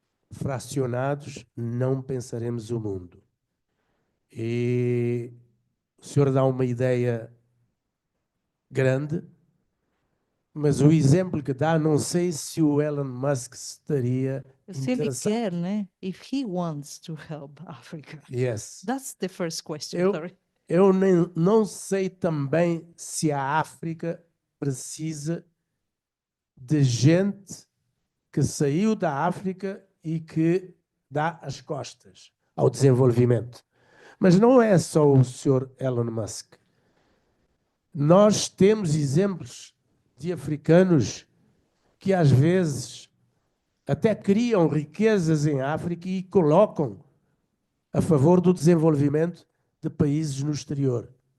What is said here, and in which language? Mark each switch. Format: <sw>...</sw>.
<pt>Fracionados, não pensaremos o mundo. E o senhor dá uma ideia grande, mas o exemplo que dá, não sei se o Elon Musk estaria Se ele interessado. quer, né?</pt> <en>If he wants to help Africa. Yes. That's the first question. Sorry.</en> <pt>Eu não sei também se a África precisa de gente que saiu da África e que dá as costas ao desenvolvimento. Mas não é só o Sr. Elon Musk. Nós temos exemplos de africanos que às vezes até criam riquezas em África e colocam a favor do desenvolvimento de países no exterior.</pt>